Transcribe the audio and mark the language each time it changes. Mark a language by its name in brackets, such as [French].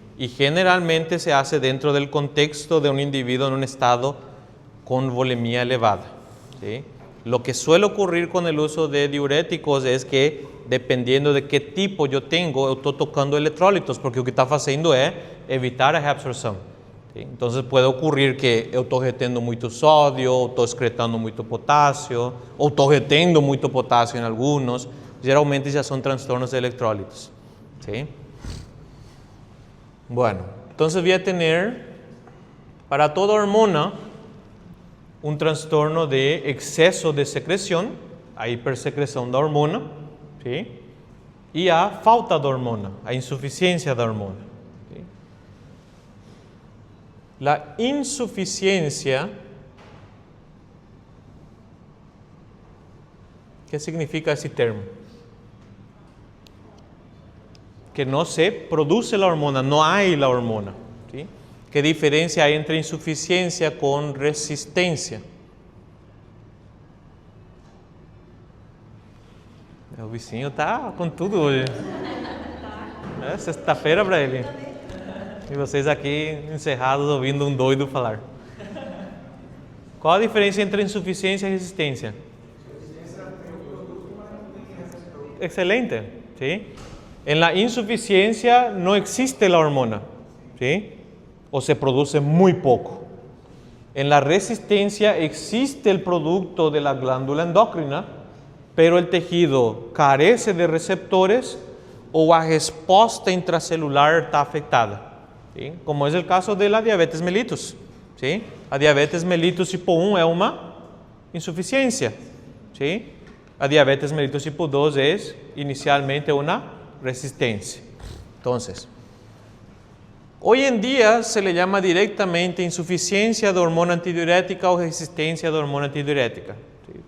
[Spanish] Y generalmente se hace dentro del contexto de un individuo en un estado con volemia elevada. ¿Sí? Lo que suele ocurrir con el uso de diuréticos es que, dependiendo de qué tipo yo tengo, yo estoy tocando electrolitos, porque lo que está haciendo es evitar la reabsorción. ¿Sí? Entonces puede ocurrir que [Portuguese] eu estou retendo muito sódio, ou estou excretando muito potássio, ou estou retendo muito potássio em [Spanish] algunos. [Portuguese] Geralmente [Spanish] ya son trastornos de electrólitos. ¿Sí? Bueno, entonces voy a tener para toda hormona un trastorno de exceso de secreción, a hipersecreción de hormona, ¿sí? Y a falta de hormona, a insuficiencia de hormona. ¿Sí? La insuficiencia, ¿qué significa ese término? Que no se produce la hormona, no hay la hormona. ¿Sí? ¿Qué diferencia hay entre insuficiencia con resistencia? El [Portuguese] vizinho [Spanish] está con todo hoy. [Portuguese] Sexta-feira para ele. E vocês aqui encerrados ouvindo um doido falar. Qual a diferença entre insuficiência e resistência? [Spanish] Excelente, ¿sí? En la insuficiencia no existe la hormona, ¿sí? O se produce muy poco. En la resistencia existe el producto de la glándula endocrina, pero el tejido carece de receptores o [Portuguese] a resposta intracelular [Spanish] está afectada, ¿sí? Como es el caso de la diabetes mellitus, ¿sí? [Portuguese] A diabetes mellitus tipo 1 é uma insuficiência, ¿sí? [Spanish] A diabetes mellitus tipo 2 es inicialmente una resistencia. Entonces, hoy en día se le llama directamente insuficiencia de hormona antidiurética o resistencia de hormona antidiurética, ¿sí?